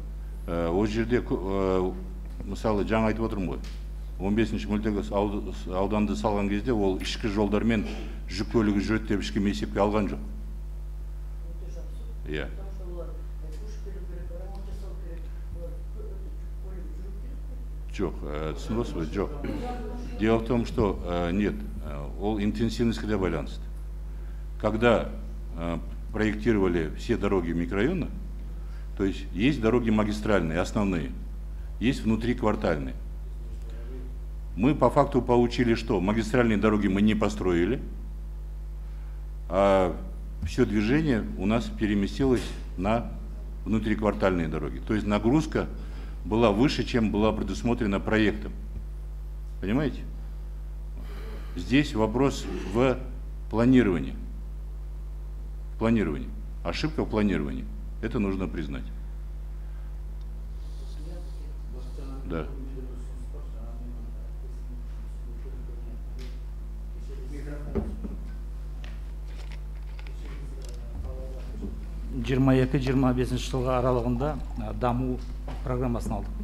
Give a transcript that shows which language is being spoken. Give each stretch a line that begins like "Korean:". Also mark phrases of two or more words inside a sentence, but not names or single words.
Kazakh: Ол жерде, мысалы, жаңа айтып отырмын ғой, 15-ші мөлтек ауданды салған кезде ол ішкі жолдармен жүк көлігі жүреді деп ешкім есепке алған жоқ. Иә. Жоқ, түсініп отырсыз ба? Жоқ.
Russian: Дело в том, что нет,
Kazakh: ол интенсивностьке байланысты.
Russian: Когда проектировали все дороги микрорайона, то есть дороги магистральные, основные, есть внутриквартальные. Мы по факту получили, что магистральные дороги мы не построили, а все движение у нас переместилось на внутриквартальные дороги. То есть нагрузка была выше, чем была предусмотрена проектом. Понимаете? Здесь вопрос в планировании. Ошибка в планировании. Это нужно признать. Да.
Kazakh: Жиырма 22-25 жылға аралығында даму программасын алдық.